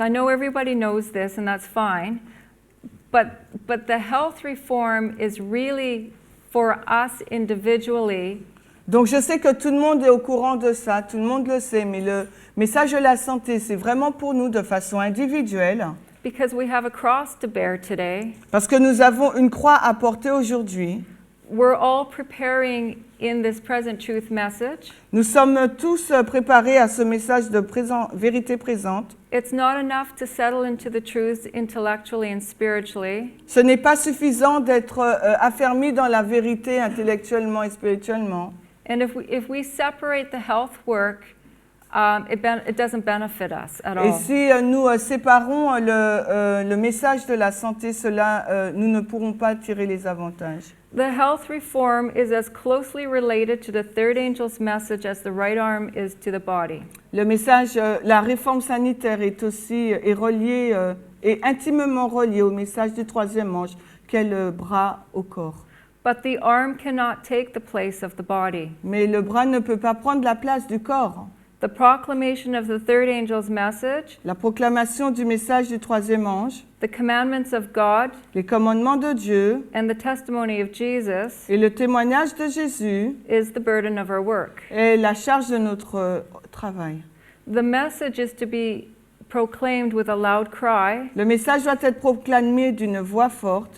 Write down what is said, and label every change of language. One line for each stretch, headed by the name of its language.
English: I know everybody knows this, and that's fine. But the health reform is really for us individually.
French: Donc je sais que tout le monde est au courant de ça, tout le monde le sait, mais le message de la santé, c'est vraiment pour nous de façon individuelle.
English: Because we have a cross to bear today.
French: Parce que nous avons une croix à porter aujourd'hui.
English: we're all preparing in this present truth message.
French: Nous sommes tous préparés à ce message de vérité présente.
English: It's not enough to settle into the truths intellectually and spiritually.
French: Ce n'est pas suffisant d'être affermi dans la vérité intellectuellement et spirituellement.
English: And if we separate the health work, it doesn't benefit us at
French: Et
English: all.
French: si nous séparons le message de la santé, nous ne pourrons pas tirer les avantages.
English: The health reform is as closely related to the third angel's message as the right arm is to the body.
French: Le message, la réforme sanitaire est relié, est intimement relié au message du troisième ange, qu'est le bras au corps.
English: But the arm cannot take the place of the body.
French: Mais le bras ne peut pas prendre la place du corps.
English: The proclamation of the third angel's message,
French: La proclamation du message du troisième ange,
English: the commandments of God,
French: les commandements de Dieu
English: and the testimony of Jesus
French: et le témoignage de Jésus
English: is the burden of our work.
French: est la charge de notre travail.
English: The message is to be proclaimed with a loud cry
French: Le message doit être proclamé d'une voix forte